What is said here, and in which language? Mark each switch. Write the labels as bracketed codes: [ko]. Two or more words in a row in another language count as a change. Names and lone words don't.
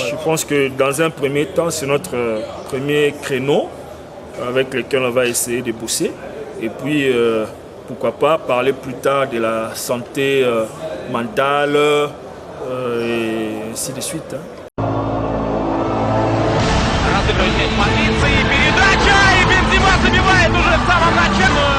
[fr] Je pense que dans un premier temps, c'est notre premier créneau avec lequel on va essayer de bosser. Et puis, pourquoi pas parler plus tard de la santé mentale et ainsi de suite. [ru] Полиции, передача, и Бензима забивает уже в самом начале.